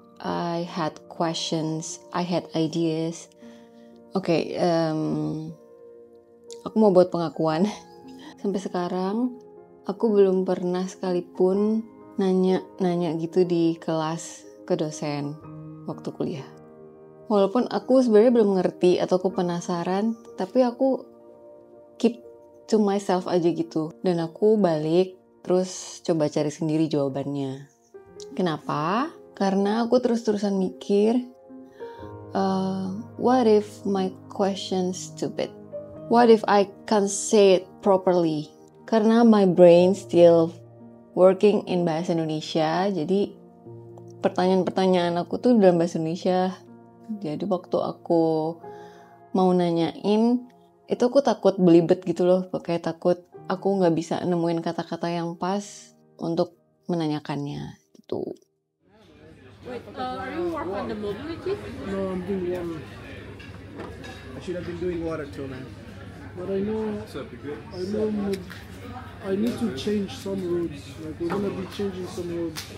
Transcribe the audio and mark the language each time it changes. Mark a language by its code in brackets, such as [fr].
[en] I had questions, I had ideas. [id] Oke, aku mau buat pengakuan. Sampai sekarang aku belum pernah sekalipun nanya gitu di kelas ke dosen waktu kuliah. Walaupun aku sebenarnya belum ngerti atau aku penasaran, tapi aku [en] keep to myself [id] aja gitu. Dan aku balik terus coba cari sendiri jawabannya. Kenapa? Karena aku terus-terusan mikir, [en] what if my question stupid? What if I can't say it properly? [id] Karena [en] my brain still working [id] in bahasa Indonesia, jadi pertanyaan-pertanyaan aku tuh dalam bahasa Indonesia. Jadi waktu aku mau nanyain, itu aku takut belibet gitu loh, kayak takut aku nggak bisa nemuin kata-kata yang pas untuk menanyakannya gitu. [en] Wait, are you working on the mobility? No, I'm doing water. I should have been doing water till now. But I know I need to change some roads. Like we're gonna be changing some roads.